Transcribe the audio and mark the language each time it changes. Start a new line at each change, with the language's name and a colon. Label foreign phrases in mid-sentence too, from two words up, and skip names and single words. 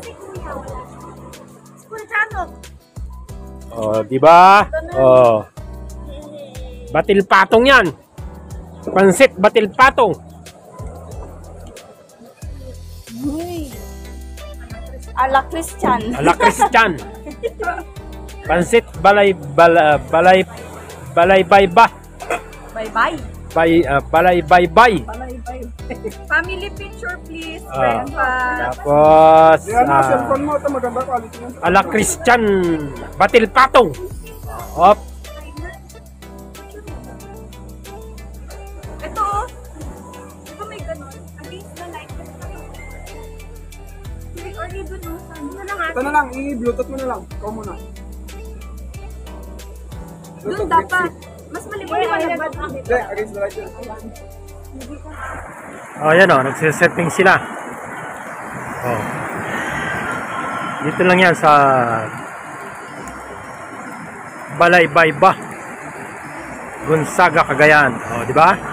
Filipino: Oh, di ba? Oh. Batil patong yan. Pansit batil patong. Ala Christian. Ala Christian. Pansit balay balay bayba. Bye-bye. Balay baybay.
English: Family picture please.
Filipino: Tapos Ala Christian batil patong. Op. Ito oh. Ito may ganun.
English: Against the light. Or even no.
Filipino: Ito na lang, i-bluetooth mo na lang. Ikaw muna. Doon dapat. Mas maliwanag ba? Hindi,
English: against the light
Filipino: yun. Oh, yan oh, nagsisetting sila. Oh. Dito lang yan sa Balay Bayba, Gonzaga, Cagayan. Oh, di ba?